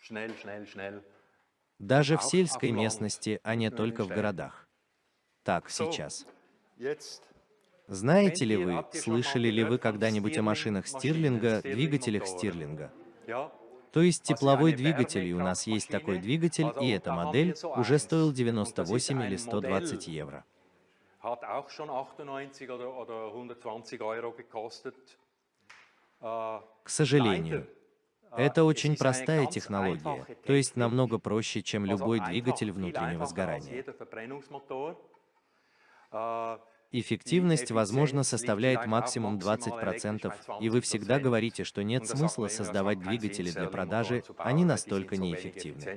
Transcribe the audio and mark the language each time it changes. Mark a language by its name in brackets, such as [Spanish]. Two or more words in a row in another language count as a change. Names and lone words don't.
[Russian] Даже в сельской местности, а не только в городах. Так, сейчас. Знаете ли вы, слышали ли вы когда-нибудь о машинах Стирлинга, двигателях Стирлинга? То есть тепловой двигатель, и у нас есть такой двигатель, и эта модель уже стоил 98 или 120 евро. [German] Hat auch schon 98 oder 120 Euro gekostet. [Russian] К сожалению, это очень простая технология, то есть намного проще, чем любой двигатель внутреннего сгорания. Эффективность, возможно, составляет максимум 20%, и вы всегда говорите, что нет смысла создавать двигатели для продажи, они настолько неэффективны.